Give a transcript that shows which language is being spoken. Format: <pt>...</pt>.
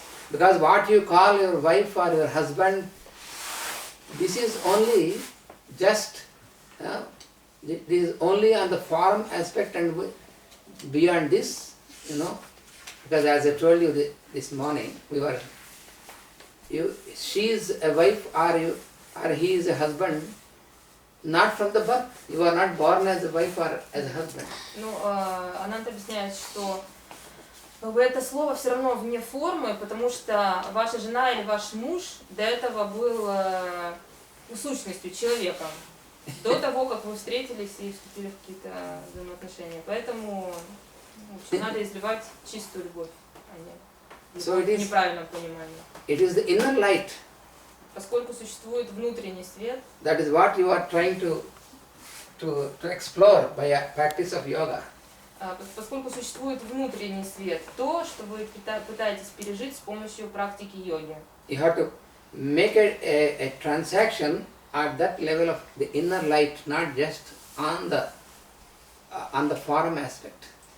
<en>Because what you call your wife or your husband, this is only just, this is only on the form aspect, and beyond this, because as I told you this morning, she is a wife or he is a husband, not from the birth. You are not born as a wife or as a husband.</en> <ru>Ананта объясняет, что это слово все равно вне формы, потому что ваша жена или ваш муж до этого был сущностью, человеком, до того, как вы встретились и вступили в какие-то взаимоотношения. Поэтому надо изливать чистую любовь, а не неправильном понимании.</ru> <en>It is the inner light.</en> <ru>Поскольку существует внутренний свет,</ru> <en>that is what you are trying to explore by a practice of yoga.</en> <ru>Поскольку существует внутренний свет, то, что вы пытаетесь пережить с помощью практики йоги.</ru> <en>You have to make a transaction at that level of the inner light, not just on the form aspect.</en>